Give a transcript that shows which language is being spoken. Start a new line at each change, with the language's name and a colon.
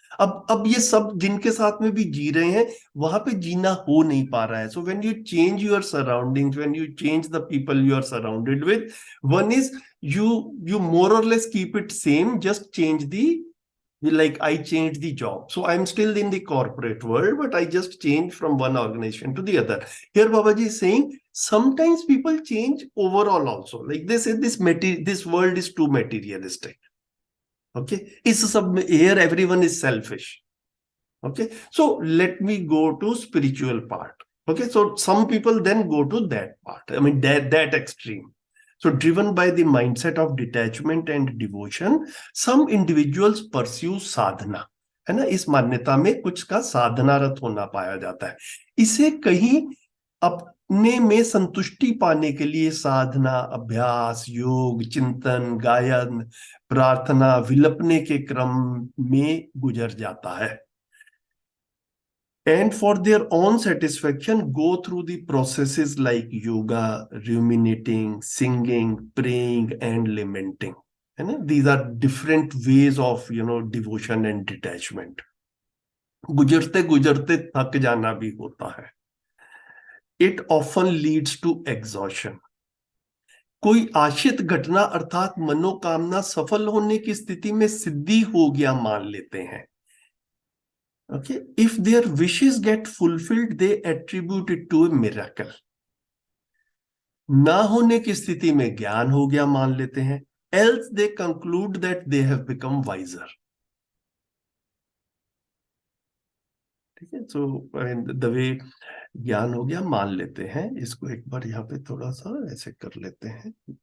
Hindi: अब ये सब जिनके साथ में भी जी रहे हैं, वहां पे जीना हो नहीं पा रहा है.
English: So when you change your surroundings, when you change the people you are surrounded with, one is you more or less keep it same, just change the, like I changed the job. So I'm still in the corporate world, but I just changed from one organization to the other. Here Babaji is saying sometimes people change overall also. Like they say this world is too materialistic. Okay. Here everyone is selfish. Okay. So let me go to spiritual part. Okay. So some people then go to that part. I mean, that extreme. So driven by the mindset of detachment and devotion, some individuals pursue sadhana.
Hindi: है ना, इस मान्यता में कुछ का साधनारत होना पाया जाता है. इसे कहीं अपने में संतुष्टि पाने के लिए साधना, अभ्यास, योग, चिंतन, गायन, प्रार्थना, विलपने के क्रम में गुजर जाता है.
English: And for their own satisfaction, go through the processes like yoga, ruminating, singing, praying, and lamenting. And these are different ways of, devotion and detachment.
Hindi: गुजरते गुजरते थक जाना भी होता है.
English: It often leads to exhaustion.
Hindi: कोई आशित घटना अर्थात मनोकामना सफल होने की स्थिति में सिद्धि हो गया मान लेते हैं.
English: Okay, if their wishes get fulfilled, they attribute it to a miracle.
Hindi: ना होने की स्थिति में ज्ञान हो गया मान लेते हैं.
English: Else they conclude that they have become wiser.
Hindi: ठीक है.
English: So the way
Hindi: ज्ञान हो गया मान लेते हैं, इसको एक बार यहाँ पे थोड़ा सा ऐसे कर लेते हैं.